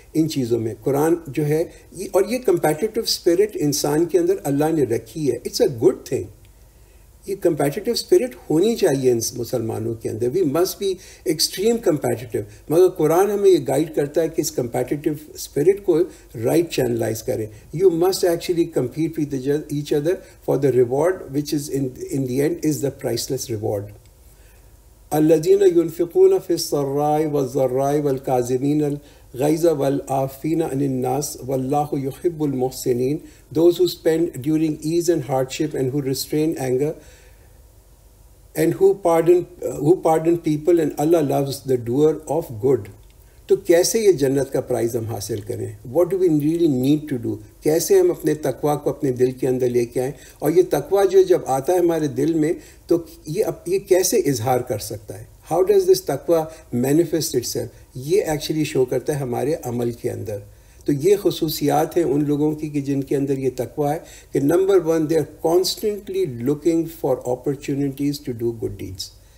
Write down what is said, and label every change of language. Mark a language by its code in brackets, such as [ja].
[ur] ان چیزوں میں قرآن جو ہے اور یہ کمپیٹیٹو اسپرٹ انسان کے اندر اللہ نے رکھی ہے. [en] It's a good thing. [ur] یہ کمپیٹیٹو اسپرٹ ہونی چاہیے ان مسلمانوں کے اندر. [en] We must be extreme competitive. [ur] مگر قرآن ہمیں یہ گائیڈ کرتا ہے کہ اس کمپیٹیٹو اسپرٹ کو رائٹ چینلائز کریں. [en] You must actually compete with each other for the reward which is in the end is the priceless reward. [ar] الذین ينفقون فی السراء والضراء والکاظمین الغیظ والعافین عن الناس واللہ یحب المحسنین. [en] Those who spend during ease and hardship and who restrain anger and who pardon people, and Allah loves the doer of good. [ur] تو کیسے یہ جنت کا پرائز ہم حاصل کریں؟ [en] What do we really need to do? [ur] کیسے ہم اپنے تقویٰ کو اپنے دل کے اندر لے کے آئیں؟ اور یہ تقویٰ جو جب آتا ہے ہمارے دل میں تو یہ کیسے اظہار کر سکتا ہے؟ [en] How does this taqwa manifest itself? [ur] یہ ایکچولی شو کرتا ہے ہمارے عمل کے اندر. تو یہ خصوصیات ہیں ان لوگوں کی کہ جن کے اندر یہ تقویٰ ہے کہ number 1 [en] they are constantly looking for opportunities to do good deeds.